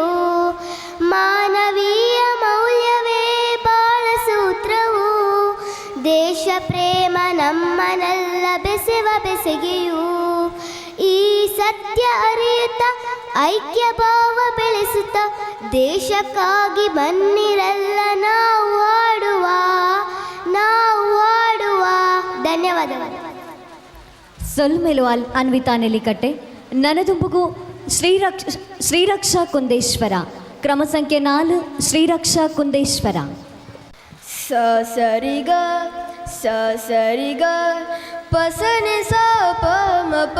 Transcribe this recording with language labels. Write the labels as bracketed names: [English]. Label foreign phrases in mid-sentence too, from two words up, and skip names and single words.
[Kannada] ಮಾನವೀಯ ಮೌಲ್ಯವೇ ಬಾಳ ಸೂತ್ರವು ದೇಶ ಪ್ರೇಮ ನಮ್ಮನೆಲ್ಲ ಬೆಸೆವ ಬೆಸಗೆಯು. ಈ ಸತ್ಯ ಅರಿಯುತ್ತ ಐಕ್ಯ ಭಾವ ಬೆಳೆಸುತ್ತ ದೇಶಕ್ಕಾಗಿ ಬನ್ನಿರಲ್ಲ ನಾವು ಆಡುವ ಧನ್ಯವಾದಗಳು. [Tulu] ಸೊಲ್ಮೇಲು ಅನ್ವಿತಾ ನೆಲ್ಲಿಕಟ್ಟೆ. ನನದುಂಬುಗು ಶ್ರೀರಕ್ಷಾ ಕುಂದೇಶ್ವರ. [Kannada] ಕ್ರಮ ಸಂಖ್ಯೆ 4 ಶ್ರೀರಕ್ಷಾ ಕುಂದೇಶ್ವರ. ಸ ಸರಿಗ ಸ ಸರಿಗ ಪಸನೆ ಸ ಪ ಮ ಪ.